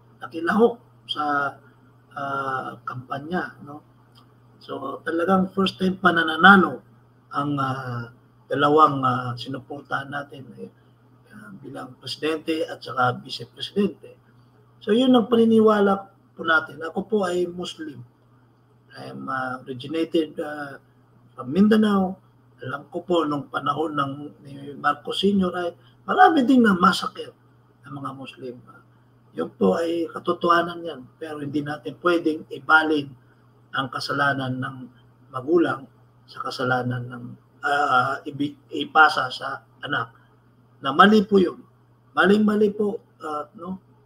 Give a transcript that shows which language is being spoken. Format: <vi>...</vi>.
<tl>Nakilahok sa kampanya, no? So talagang first time pa nananalo ang dalawang sinuportahan natin bilang presidente at saka vice-presidente. So yun ang paniniwala po natin. Ako po ay Muslim.</tl> <en>I am originated from Mindanao.</en> <tl>Alam ko po nung panahon ni Marcos Sr. ay marami ding na-massacre ng mga Muslim. Yun po ay katotohanan yan. Pero hindi natin pwedeng ibalin ang kasalanan ng magulang sa kasalanan ng ipasa sa anak. Na mali po yun. Maling-mali po. No?</tl>